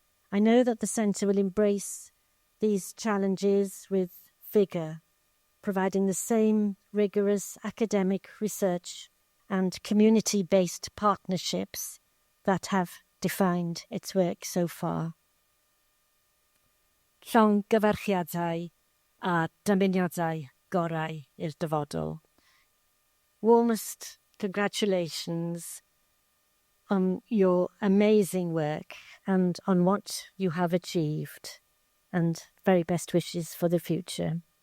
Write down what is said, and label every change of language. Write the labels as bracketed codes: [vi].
[en] I know that the Centre will embrace these challenges with vigour, providing the same rigorous academic research and community-based partnerships that have defined its work so far. [cy] Llongyfarchiadau a dymuniadau gorau i'r dyfodol. [en] Warmest congratulations on your amazing work and on what you have achieved, and very best wishes for the future.